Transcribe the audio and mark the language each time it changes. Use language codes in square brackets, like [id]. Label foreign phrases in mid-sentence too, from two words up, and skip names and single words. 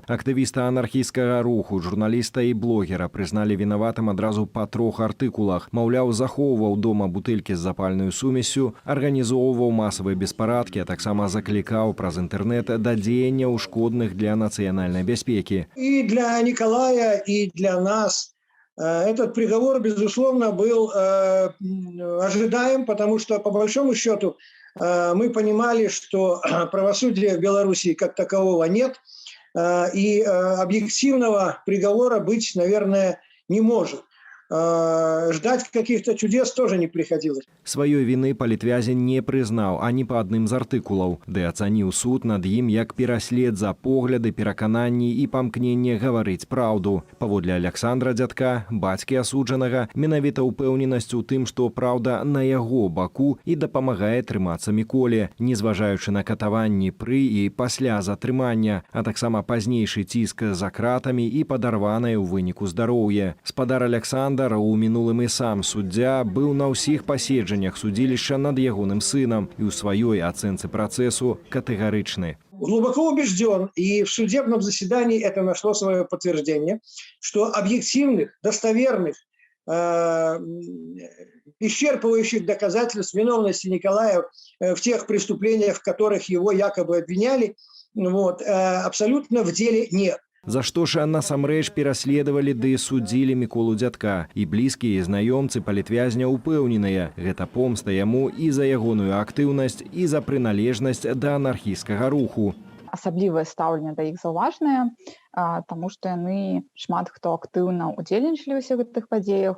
[be] Актывіста анархісцкага руху, журналіста і блогера прызналі вінаватым адразу па 3 артыкулах. Маўляў, захоўваў дома бутэлькі з запальнаю сумессю, арганізоўваў масавыя беспарадкі, а таксама заклікаў праз інтэрнэт да дзеянняў шкодных для нацыянальнай бяспекі. [ru] И для Николая, и для нас этот приговор, безусловно, был ожидаем, потому что, по большому счету, мы понимали, что правосудия в Беларуси как такового нет, и объективного приговора быть, наверное, не может. ждать каких-то чудес тоже не приходилось. [be] Сваёй вины палітвязень не прызнаў ані па адным з артыкулаў, ды ацаніў суд над ім як пераслед за погляды, перакананні і памкненне гаварыць праўду. Паводле Александра Дзядка, бацькі асуджанага, менавіта ўпэўненасць у тым, што праўда на яго баку і дапамагае трымацца Міколе, незважаючы на катаванні пры і пасля затрымання, а таксама пазнейшы ціск за кратамі і падарванае ў выніку здароўе. Спадар Александр у мінулым і сам суддзя быў на ўсіх паседжаннях судзілішча над ягоным сынам і ў сваёй ацэнцы працэсу катэгарычны. [ru] Глубоко убежден, и в судебном заседании это нашло свое подтверждение, что объективных, достоверных, исчерпывающих доказательств виновности Николая в тех преступлениях, в которых его якобы обвиняли, абсолютно в деле нет. [be] За што ж насамрэч пераследавалі ды судзілі Міколу Дзядка. І блізкія знаёмцы палітвязня ўпэўненыя, гэта помста яму і за ягоную актыўнасць, і за прыналежнасць да анархісцкага руху. Асаблівае стаўленне да іх заўважнае, таму што яны шмат хто актыўна ўдзельнічалі ў ўсіх гэтых падзеях.